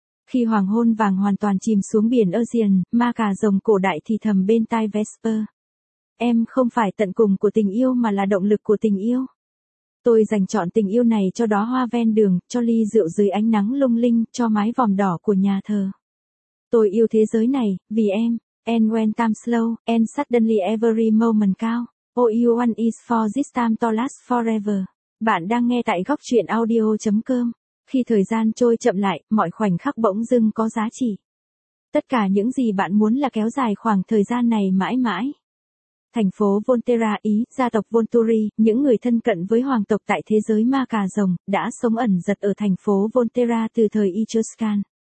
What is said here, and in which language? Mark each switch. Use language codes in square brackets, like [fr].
[vi] Khi hoàng hôn vàng hoàn toàn chìm xuống biển Aegean, ma cà rồng cổ đại thì thầm bên tai Vesper. Em không phải tận cùng của tình yêu mà là động lực của tình yêu. Tôi dành trọn tình yêu này cho đóa hoa ven đường, cho ly rượu dưới ánh nắng lung linh, cho mái vòm đỏ của nhà thờ. Tôi yêu thế giới này, vì em. [en] And when time slow, and suddenly every moment count. All you want is for this time to last forever. [vi] Bạn đang nghe tại góc truyện audio.com. Khi thời gian trôi chậm lại, mọi khoảnh khắc bỗng dưng có giá trị. Tất cả những gì bạn muốn là kéo dài khoảng thời gian này mãi mãi. Thành phố Volterra Ý, gia tộc Volturi, những người thân cận với hoàng tộc tại thế giới ma cà rồng, đã sống ẩn giật ở thành phố Volterra từ thời Etruscan.